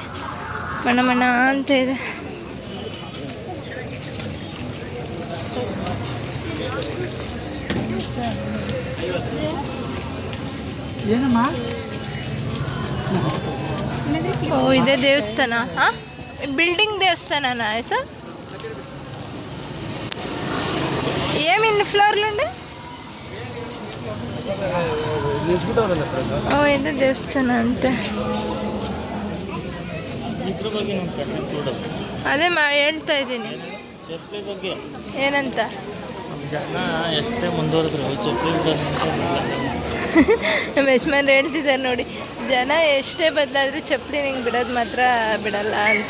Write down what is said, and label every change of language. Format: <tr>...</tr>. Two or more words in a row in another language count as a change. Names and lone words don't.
<kn>ಮಣ ಅಂತ ಇದೆ. ಓ ಇದೇ ದೇವಸ್ಥಾನ? ಹಾಂ,</kn> <te>బిల్డింగ్ దేవస్థానా సార్? ఏమిన్ని ఫ్లోర్లు ఉండే?</te> <kn>ఓ ಇದು ದೇವಸ್ಥಾನ ಅಂತ. ಅದೇ ಹೇಳ್ತಾ ಇದ್ದೀನಿ. ಏನಂತ? ನಮ್ಮ ಯಜಮಾನ್ರು ಹೇಳ್ತಿದ್ದಾರೆ ನೋಡಿ, ಜನ ಎಷ್ಟೇ ಬದಲಾದರೂ ಚಪ್ಪಲಿ ನಿಂಗೆ ಬಿಡೋದು ಮಾತ್ರ ಬಿಡಲ್ಲ ಅಂತ.</kn>